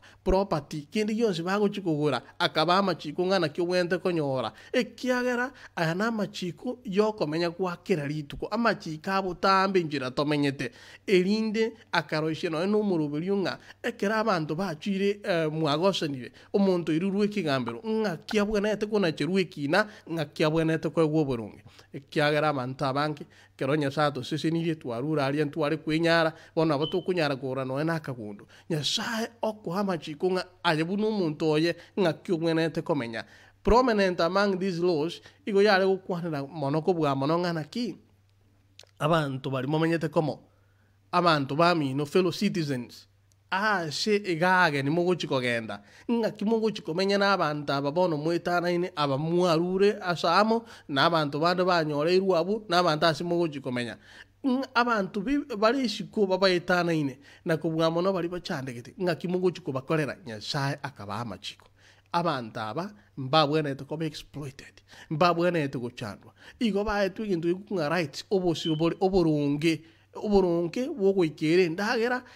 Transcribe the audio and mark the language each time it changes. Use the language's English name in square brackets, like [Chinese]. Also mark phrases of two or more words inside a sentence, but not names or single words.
[Gusii] property kindi yonse bagochikogora akaba amachiko ng'ana kiobwente konyora ekiagera aya namachiko yokomenya gwakera rituko amachiko abotambe njira tomenyete erinde akaroisia noe nomoroberio ng'a ekera abantu bachire mwagosanire omonto irurwe ekigambero ng'a kiabwenete konacherwa ekina ng'a kiabwenete kwegwa oboronge ekiagera abantu abange kero nyasaye tosesenirie twarura aria ntware kwenyara bono abo tokunyara kora noe nakagundo nyasaye okoha amachiko ng'a aye buna omonto oye ng'a kiobwenete komenya [English] prominent among these laws [Gusii] igo yare gokwanera mono kobwa mono ng'ana ki abantu bari momenyete komo abantu bamino [English] fellow citizens [Gusii] ase egage ni mogochikogenda ng'aki mogochikomenya n'abantu aba bono mwetanaine aba mwarure asamo n'abantu bande banyoreirwe abo n'abantu ase mogochikomenya abantu bari isiko babaetanaine nakobwa mono bari bachandegete ng'aki mogochikobakorera nyasaye akaba amachiko abantu aba mbabwenete koba exploited mbabwenete gochandwa igo baetu egintu ikung'a rights obosi oboronge bwogoikere ndagera